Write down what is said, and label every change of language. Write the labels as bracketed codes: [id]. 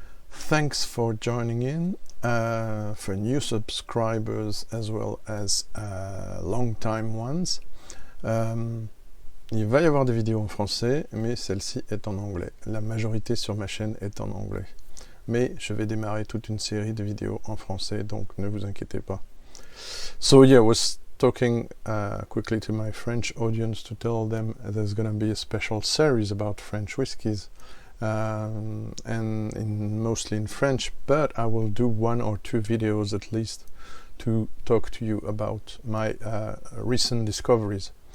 [en] Thanks for joining in, for new subscribers as well as long-time ones. [fr] Il va y avoir des vidéos en français, mais celle-ci est en anglais. La majorité sur ma chaîne est en anglais. Mais je vais démarrer toute une série de vidéos en français, donc ne vous inquiétez pas. [en] So yeah, I was talking quickly to my French audience to tell them there's going to be a special series about French whiskies, and mostly in French, but I will do 1 or 2 videos at least to talk to you about my recent discoveries.